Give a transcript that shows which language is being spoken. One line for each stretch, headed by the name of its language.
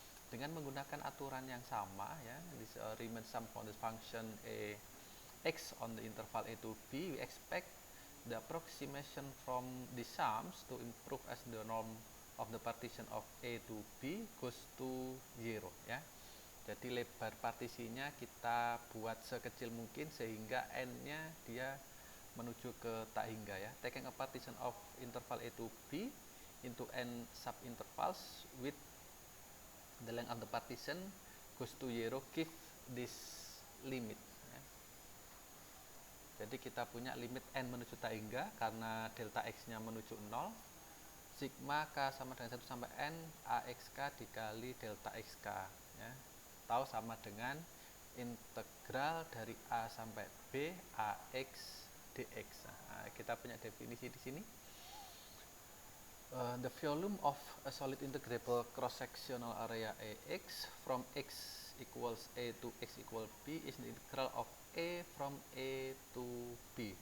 Indonesian: Dengan menggunakan aturan yang sama ya,
English: this Riemann sum for the function A X on the interval A to B, we expect the approximation from the sums to improve as the norm of the partition of A to B goes to 0 ya.
Indonesian: Jadi lebar partisinya kita buat sekecil mungkin sehingga n-nya dia menuju ke tak hingga ya.
English: Taking a partition of interval A to B into n subintervals with the length of the partition goes to 0 give this limit ya.
Indonesian: Jadi kita punya limit n menuju tak hingga karena delta x-nya menuju 0. Sigma K sama dengan 1 sampai N AXK dikali delta XK ya. Tahu sama dengan integral dari A sampai B AX dx. Nah, kita punya definisi di sini.
English: The volume of a solid integrable cross-sectional area AX from X equals A to X equal B is the integral of A from A to B.